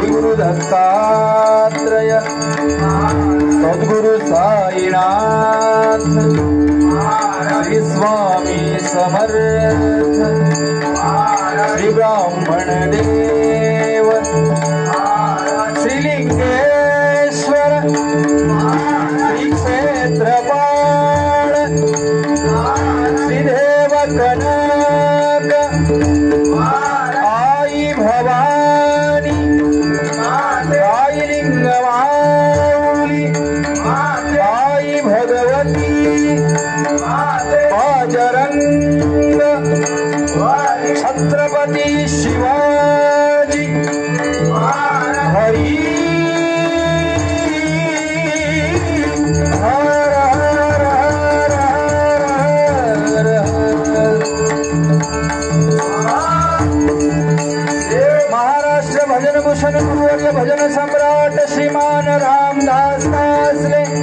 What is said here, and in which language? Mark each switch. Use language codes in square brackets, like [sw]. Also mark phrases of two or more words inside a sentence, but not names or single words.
[mr] गुरु दत्तात्रय सद्गुरु साईनाथ श्री स्वामी समर्थ श्री ब्राह्मण देव श्री लिंगेश्वर श्री क्षेत्रपाळ श्री देव कनक आई भवानी आई लिंगमाऊली आई भगवती बाजरंग छत्रपती शिवाजी हरी हर हर हर हर महाराष्ट्र भजन भूषण गुरुवर्य भजन सम्राट श्रीमान रामदास कासले